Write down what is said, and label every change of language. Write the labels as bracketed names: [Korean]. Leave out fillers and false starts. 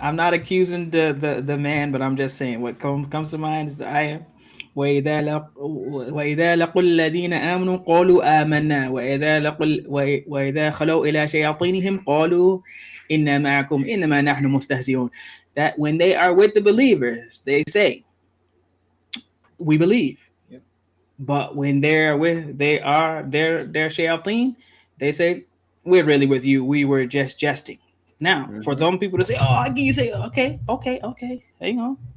[English] I'm not accusing the man, but I'm just saying what comes to mind is the ayah. [Arabic] وإذا لقوا الذين آمنوا قالوا آمنا وإذا خلوا إلى شياطينهم قالوا إنا معكم إنما نحن مستهزئون. [English] That when they are with the believers, they say, we believe. Yep. But when they're with their shayateen, they say, we're really with you. We were just jesting. Now, for some people to say, you say, okay, hang on.